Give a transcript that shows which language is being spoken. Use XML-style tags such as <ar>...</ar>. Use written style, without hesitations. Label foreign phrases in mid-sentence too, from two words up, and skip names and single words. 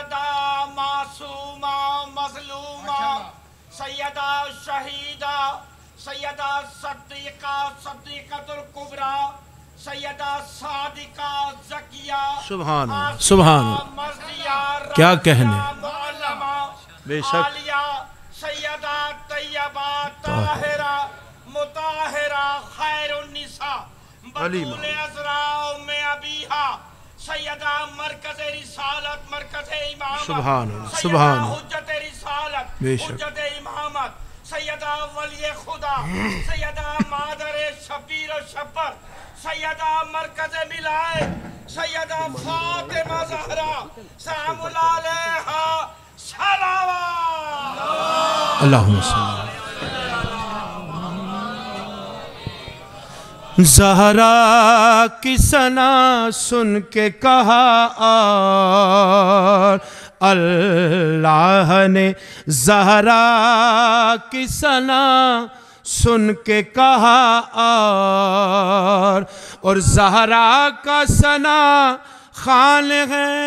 <ur>سیدہ شہیدہ سیدہ صدیقہ صدیقۃ الکبریٰ، سیدہ صادقہ زکیہ,</ur> <ar>سبحان الله، سبحان الله,</ar> <ur>मर्जिया, کیا کہنے, मुअल्लमा, बेशक, عالیہ، سیدہ طیبہ طاہرہ مطہرہ خیر النساء, بتول عذرا ام ابیہا، سیدہ مرکز رسالت مرکز امامت,</ur> <ar>سبحان الله، سبحان الله,</ar> <ur>حجت رسالت बेशक, حجت امامت، سیدہ ولی خدا، سیدہ مادر شبیر اور شبر، سیدہ مرکز ملائے، سیدہ فاطمہ زہرا</ur> <ar>سلام الله عليها</ar> <ur>सलावत।</ur> <ar>اللهم صل.</ar> <ur>زہرا کی ثنا سن کے کہا اور اللہ نے زہرا کی ثنا سن کے کہا اور زہرا کا ثنا خوان ہے,</ur>